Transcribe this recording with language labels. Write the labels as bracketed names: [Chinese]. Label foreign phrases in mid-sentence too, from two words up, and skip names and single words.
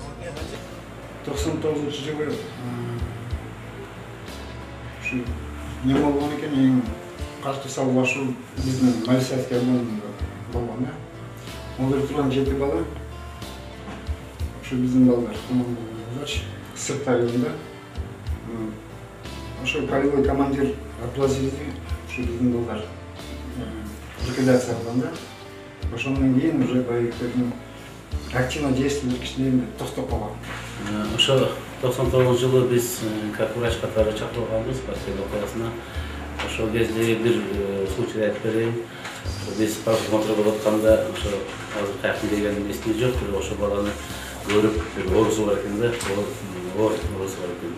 [Kyrgyz] 99-жылы ушу не болгон экен, эң каршы салбашуу биздин Малисевский районунда болгон, Олар турган 7 бала, ушу биздин балдар, Сырт районунда. Ошо [Russian] полевой командир [Kyrgyz] Абдулазизди, ушу биздин балдар ликвидация кылганда, ошондон кийин уже боевиктердин [Russian] активно действовать [Kyrgyz] кишилерин токтоп калган. Ошо 99-жылы биз [Russian] как врач [Kyrgyz] катары чакырылганбыз партия окуясына. Ошол кезде бир случай айтып берейин. Биз просмотр болуп атканда, ошо азыр каяктан келгенин эсимде жок, ошо баланы көрүп, бир оорусу бар экен да, оорусу бар экен.